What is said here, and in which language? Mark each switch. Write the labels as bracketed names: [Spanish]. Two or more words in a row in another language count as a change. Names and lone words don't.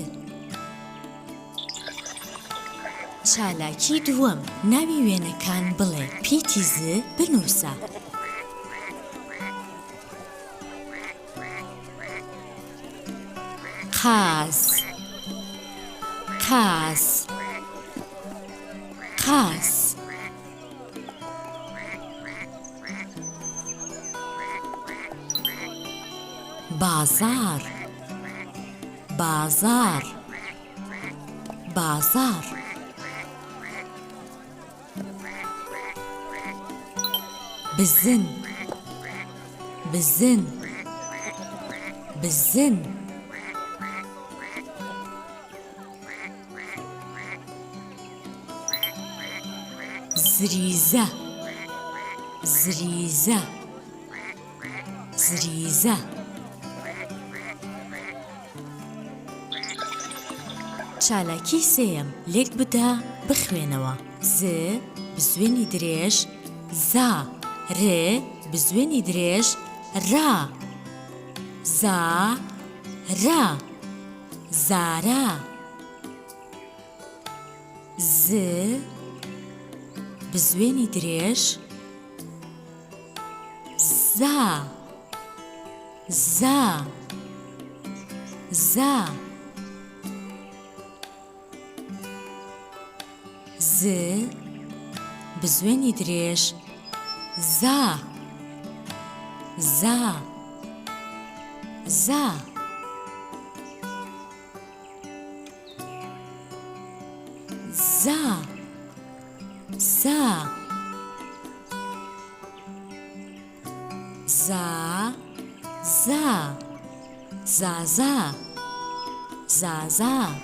[Central Kurdish] چالاکی دووەم، ناوی وێنەکان بڵێ، پیتی ز بنووسە. قاز، قاز، قاز. بازار، بازار، بازار. بزن، بزن، بزن. زریزە، زریزە، زریزە. چالاکی سێیەم، لێک بدە بخوێنەوە. ز بزوێنی درێژ، زا. ر بزوێنی درێژ، را. زا، را، زارا. ز، بزوێنی درێژ زا زا زا ز بزوێنی درێژ زا زا زا زا زا زا زا زازا زازا